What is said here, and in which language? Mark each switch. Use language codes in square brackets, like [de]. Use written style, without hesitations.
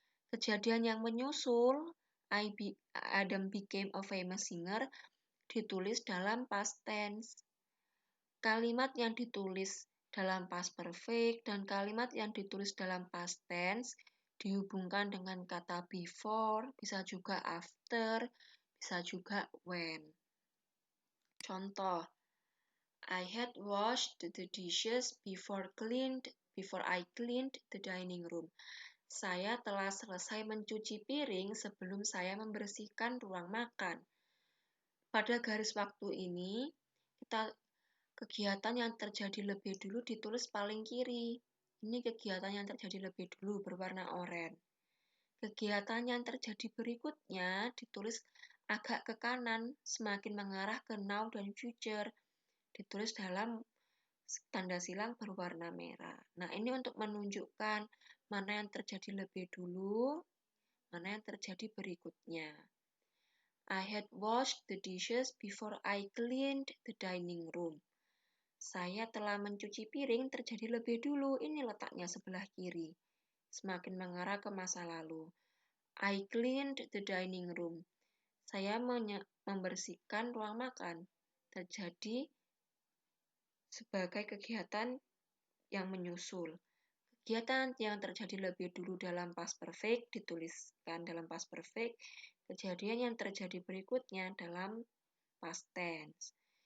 [id] Kejadian yang menyusul, [en] Adam became a famous singer, [id] ditulis dalam past tense. Kalimat yang ditulis dalam past perfect dan kalimat yang ditulis dalam past tense dihubungkan dengan kata before, bisa juga after, bisa juga when. [en] Contoh, I had washed the dishes before I cleaned the dining room. [id] Saya telah selesai mencuci piring sebelum saya membersihkan ruang makan. Pada garis waktu ini, kegiatan yang terjadi lebih dulu ditulis paling kiri. Ini kegiatan yang terjadi lebih dulu berwarna oranye. Kegiatan yang terjadi berikutnya ditulis agak ke kanan, semakin mengarah ke now dan future. Ditulis dalam tanda silang berwarna merah. Nah, ini untuk menunjukkan mana yang terjadi lebih dulu, mana yang terjadi berikutnya. [en] I had washed the dishes before I cleaned the dining room. [id] Saya telah mencuci piring terjadi lebih dulu. Ini letaknya sebelah kiri. Semakin mengarah ke masa lalu. [en] I cleaned the dining room. [id] Saya membersihkan ruang makan. Terjadi sebagai kegiatan yang menyusul. Kegiatan yang terjadi lebih dulu dalam past perfect dituliskan dalam past perfect. Kejadian yang terjadi berikutnya dalam past tense.